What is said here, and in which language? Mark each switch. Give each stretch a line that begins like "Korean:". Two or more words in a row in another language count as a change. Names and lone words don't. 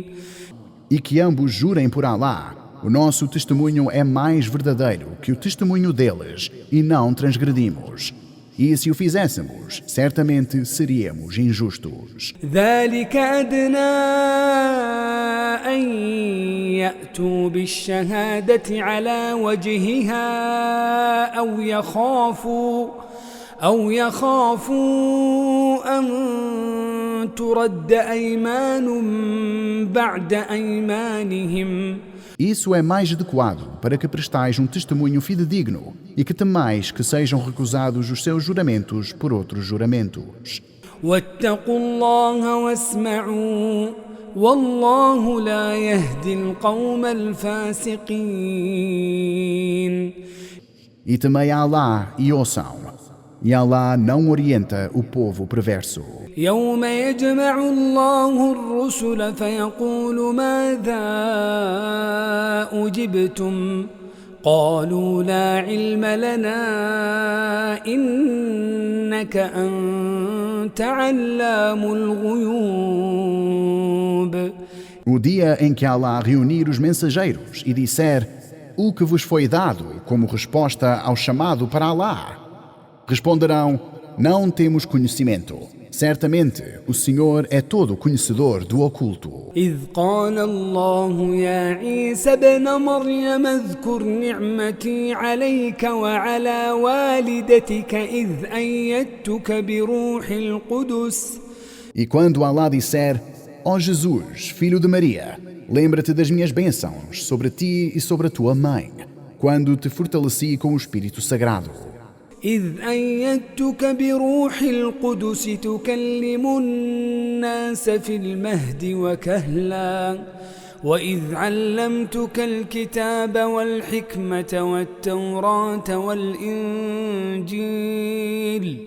Portuguese: E que ambos jurem por Alá: o nosso testemunho é mais verdadeiro que o testemunho deles, e não transgredimos. E se o fizéssemos, certamente seríamos injustos.
Arabic: ذلك أدنى أن يأتوا بالشهادة على وجهها أو يخافوا أن ترد أيمان بعد أيمانهم.
Portuguese: Isso é mais adequado para que prestais um testemunho fidedigno e que temais que sejam recusados os seus juramentos por outros juramentos.
Arabic: واتقوا الله واسمعوا والله لا يهدي القوم الفاسقين.
Portuguese: E temei a Alá e ouçam, e Alá não orienta o povo perverso.
Arabic: يوم يجمع الله الرسل فيقول ماذا أجبتم قالوا لا علم لنا إنك أنت علام الغيوب.
Portuguese: O dia em que Alá reunir os mensageiros e disser: o que vos foi dado como resposta ao chamado para Alá? Responderão: não temos conhecimento. Certamente, o Senhor é todo conhecedor do oculto.
Arabic: إذ قال الله يا عيسى ابن مريم اذكر نعمتي عليك وعلى والدتك إذ أيدتك بروح القدس.
Portuguese: E quando Alá disser: ó Jesus, filho de Maria, lembra-te das minhas bênçãos sobre ti e sobre a tua mãe, quando te fortaleci com o Espírito Sagrado.
Arabic: إذ أيدتك بروح القدس تكلم الناس في المهد وكهلا وإذ علمتك الكتاب والحكمة والتوراة والإنجيل.